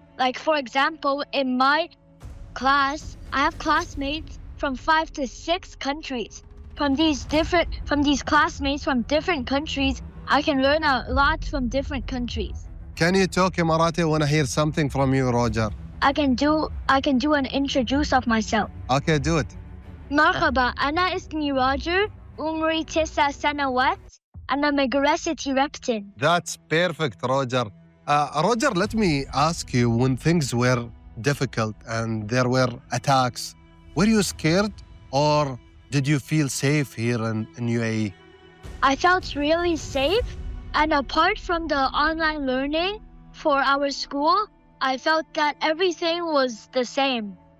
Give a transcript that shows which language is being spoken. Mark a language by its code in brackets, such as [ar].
[en] Like, for example, in my class, I have classmates from 5 to 6 countries. From these classmates from different countries, I can learn a lot from different countries. Can you talk Emirati? I want to hear something from you, Roger. I can do an introduce of myself. Okay, do it. [ar] مرحبا، أنا اسمي روجر، عمري 9 سنوات، أنا مدرسة ريبتن. [en] That's perfect, Roger. Roger, let me ask you, when things were difficult and there were attacks, were you scared or did you feel safe here in UAE? I felt really safe And apart from the online learning for our school, I felt that everything was the same.